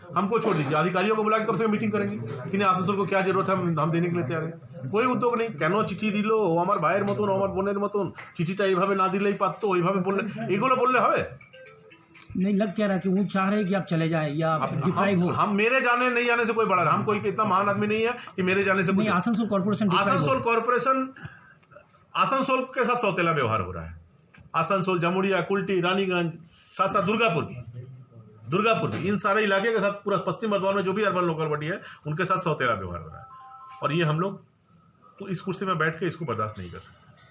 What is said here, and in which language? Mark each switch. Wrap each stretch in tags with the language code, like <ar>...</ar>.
<hi>हमको छोड़ दीजिए, अधिकारियों को बुला के कम से कम मीटिंग करेंगे कि नहीं आसनसोल को क्या जरूरत है, हम देने के लिए तैयार हैं। कोई उद्योग नहीं,</hi> <bn>केन चिठी दिल আমার ভাইয়ের মতন আমার বোনের মতন চিঠিটা এইভাবে না দিলেই পারতো, ওইভাবে বললে এগুলো বললে হবে?</bn> <hi>नहीं लग क्या रहा कि वो चाह रहे हैं कि आप चले जाएं या आप डिप्राइव हो। हम मेरे जाने नहीं जाने से कोई बड़ा, हम कोई इतना महान आदमी नहीं है कि मेरे जाने से नहीं, आसनसोल कॉर्पोरेशन आसनसोल के साथ सौतेला व्यवहार हो रहा है। आसनसोल, जमुड़िया, कुल्टी, रानीगंज, साथ साथ दुर्गापुर भी, इन सारे इलाके के साथ पूरा पश्चिम बर्धमान में जो भी अर्बन लोकल बॉडी है उनके साथ सौतेला व्यवहार हो रहा है, और ये हम लोग तो इस कुर्सी में बैठ के इसको बर्दाश्त नहीं कर सकते।</hi>